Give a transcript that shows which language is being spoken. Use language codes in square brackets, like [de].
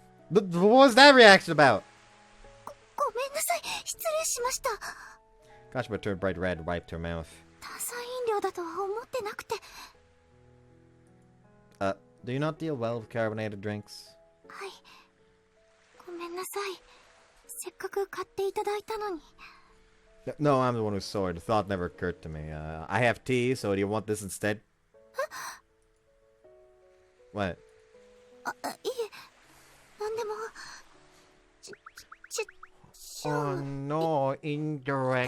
[en] What was that reaction about? [ja] ごめんなさい。失礼しました。 [en] Kashima turned bright red and wiped her mouth. [ja] 炭酸飲料だとは思ってなくて。 [en] Do you not deal well with carbonated drinks? [ja] はい。ごめんなさい。せっかく買っていただいたのに。 [en] No, I'm the one who saw it. The thought never occurred to me. I have tea, so do you want this instead? What? [ja] いえ。なんでも。 [en] Oh no, い indirect